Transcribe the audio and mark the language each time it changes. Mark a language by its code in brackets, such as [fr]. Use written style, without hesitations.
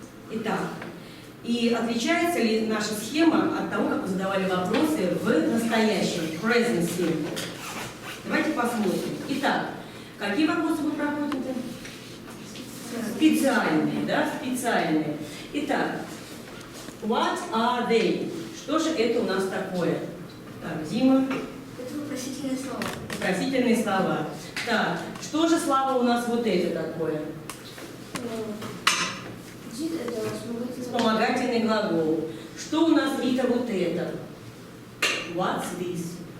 [ru] Итак, и отличается ли наша схема от того, как мы задавали вопросы в настоящем, present simple? Давайте посмотрим. Итак, какие вопросы мы проходим-то? Специальные, да, специальные. Итак, [en] what are they? [ru] Что же это у нас такое? Так, Дима. Это вопросительные слова. Вопросительные слова. Так, что же, Слава, у нас вот это такое? Did это вспомогательный Вспомогательный глагол. Что у нас, Рита, вот это? [en] What's this?